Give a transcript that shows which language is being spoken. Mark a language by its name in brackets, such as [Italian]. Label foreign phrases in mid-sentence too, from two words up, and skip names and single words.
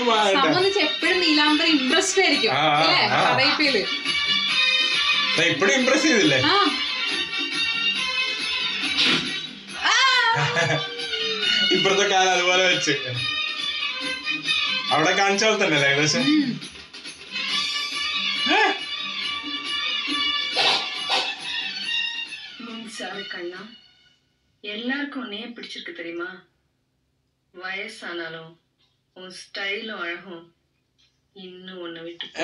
[Malayalam] സംബന്ധിച്ച് എപ്പോഴും നീലാംബരി ഇംപ്രസ്ഡ് ആയിരിക്കും ഇപ്പഴും ഇംപ്രസ് ചെയ്തില്ലേ? ഇപ്പഴത്തെ കാലം അതുപോലെ വെച്ച് അവിടെ കാണിച്ച പോലെ തന്നെ അല്ലേ ഏകദേശം? [Tamil] கண்ணா எல்லாருக்கும் உன்னையே பிடிச்சிருக்கு தெரியுமா? வயசானாலும் உன் ஸ்டைலும் அழகும் இன்னும் உன்னை விட்டு